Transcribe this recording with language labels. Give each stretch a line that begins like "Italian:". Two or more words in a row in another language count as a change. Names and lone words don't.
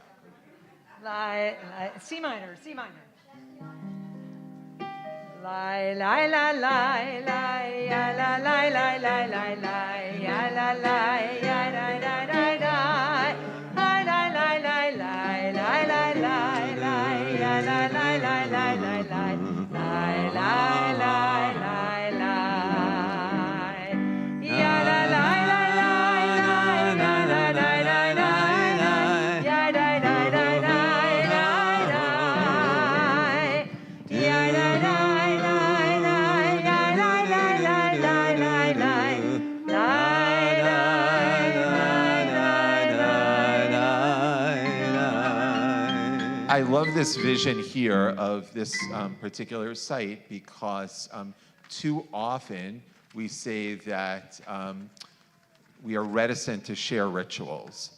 English: C minor. Lai lai lai lai lai ya la lai lai lai lai lai ya la lai ya lai lai lai lai lai lai lai lai lai lai lai lai ya la lai lai lai lai lai lai lai lai lai lai ya la lai lai lai lai lai lai lai lai ya lai lai lai lai lai ya lai lai I love this vision here of this particular site because too often we say that we are reticent to share rituals.